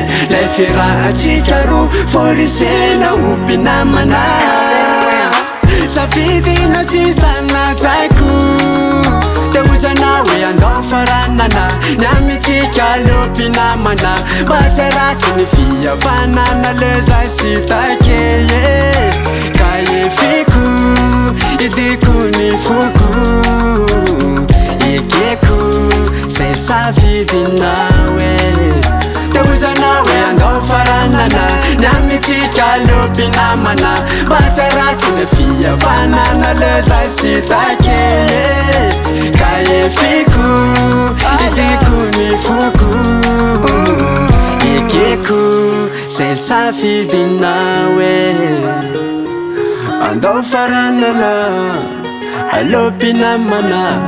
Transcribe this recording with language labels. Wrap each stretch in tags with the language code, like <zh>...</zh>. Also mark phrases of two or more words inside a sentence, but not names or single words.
<mg>Lay fiarahantsika roa, forisena ho mpinamana. Safidinao sisa najaiko. Te hozana hoe andao faranana, ny anitsika aleo mpinamana. Mba tsy ratsy ny fihavanana le zay sy</mg> <en>take, yeah.</en> <mg>Ka efiko, idiko ny foko. Ekeko, zay safidinao e. Te hozana hoe andao faranana, ny anitsika aleo mpinamana. Mba tsy ratsy ny fihavanana le zay sy</mg> <en>take, yeah.</en> <mg>Ka efiko, idiko ny foko. Ekeko, zay safidinao e. Andao faranana, aleo mpinamana.</mg>